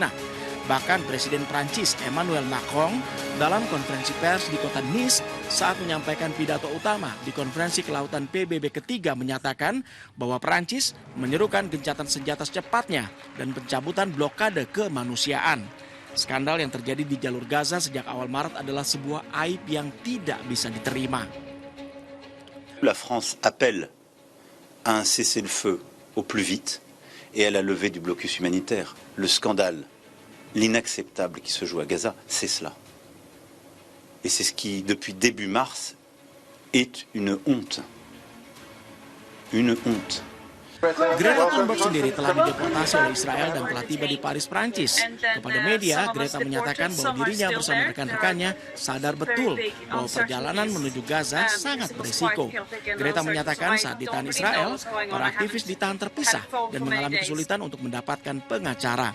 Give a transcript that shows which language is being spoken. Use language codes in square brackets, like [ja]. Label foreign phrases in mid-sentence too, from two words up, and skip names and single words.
[id] Bahkan Presiden Prancis Emmanuel Macron dalam konferensi pers di kota Nice saat menyampaikan pidato utama di konferensi kelautan PBB ketiga menyatakan bahwa Prancis menyerukan gencatan senjata secepatnya dan pencabutan blokade kemanusiaan. Skandal yang terjadi di jalur Gaza sejak awal Maret adalah sebuah aib yang tidak bisa diterima. [fr] La France appelle à un cessez-le-feu au plus vite et à la levée du blocus humanitaire. Le scandale, l'inacceptable qui se joue à Gaza, c'est cela. Et c'est ce qui, depuis début mars, est une honte. Une honte. [id] Greta Thunberg sendiri telah dideportasi oleh Israel dan telah tiba di Paris, Prancis. Kepada media, Greta menyatakan bahwa dirinya bersama rekan-rekannya sadar betul bahwa perjalanan menuju Gaza sangat berisiko. Greta menyatakan saat ditahan Israel, para aktivis ditahan terpisah dan mengalami kesulitan untuk mendapatkan pengacara.